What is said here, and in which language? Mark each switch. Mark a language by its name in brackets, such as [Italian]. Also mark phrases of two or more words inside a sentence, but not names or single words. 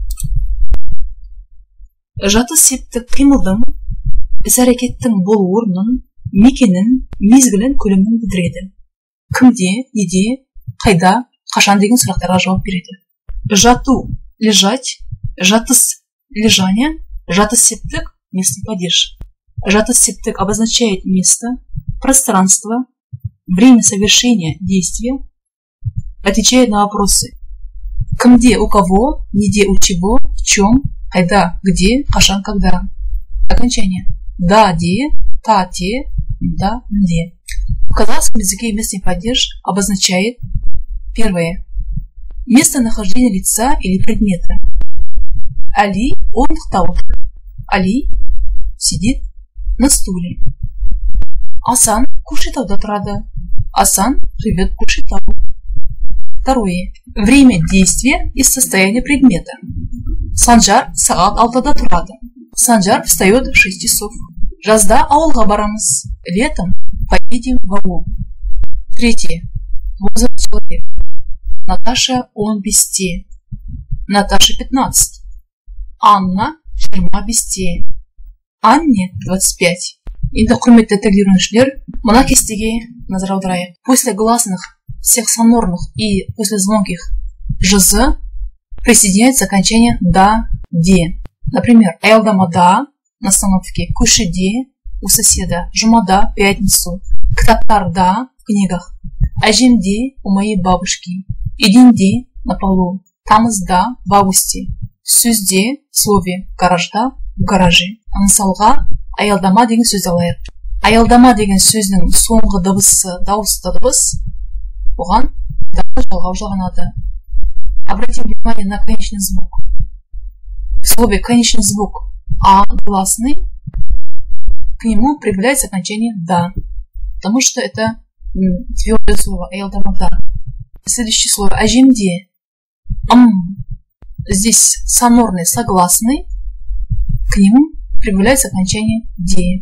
[Kazakh] Жатыс септік қимылдың, іс-әрекеттің болу орнын, мекенін, мезгілін, көлемін білдіреді. Кімде, неде, қайда, қашан деген сұрақтарға жауап береді. [Russian] Жату – лежать, жатыс – лежание, [Kazakh] жатыс септік [Russian] – местный падеж. [Kazakh] Жатыс септік [Russian] обозначает место, пространство, время совершения действия, отвечает на вопросы кімде, у кого, неде, у чего, в чем, қайда, где, қашан, когда. Окончание. Да, де, та, те, да, где. В казахском языке местный падеж обозначает первое. Местонахождение лица или предмета. [Kazakh] Али орындықта отыр. [Russian] Али сидит на стуле. [Kazakh] Асан Көкшетауда тұрады. [Russian] Асан живет в Көкшетау. Второе. Время действия и состояние предмета. [Kazakh] Санжар сағат 6-да тұрады. [Russian] Санжар встает в 6 часов. [Kazakh] Жазда ауылға барамыз. [Russian] Летом поедем в аул. Третье. Возраст человека. Наташа 15. Наташа 15. Анна 25. Анне 25. [Kazakh] Енді құрметті тіл үйренушілер, мына кестеге назар аударайық. [Russian] После гласных всех сонорных и после звонких жз присоединяется окончание да, де. Например, аялдамада на остановке, көшеде у соседа, жұмада пятницу, кітаптарда в книгах, әжемде у моей бабушки, еденде на полу, тамызда в августе, сөзде в слове, гаражда в гараже. [Kazakh] Мысалға аялдама деген сөз алайық. Аялдама деген сөздің соңғы дыбысы дауысты дыбыс, оған да жалғау жалғанады. [Russian] Обратим внимание на конечный звук. В слове конечный звук а гласный, к нему прибавляется окончание да, потому что это твердое слово аялдамада. Следующее слово әжемде. Здесь сонорный согласный, к нему прибавляется окончание де.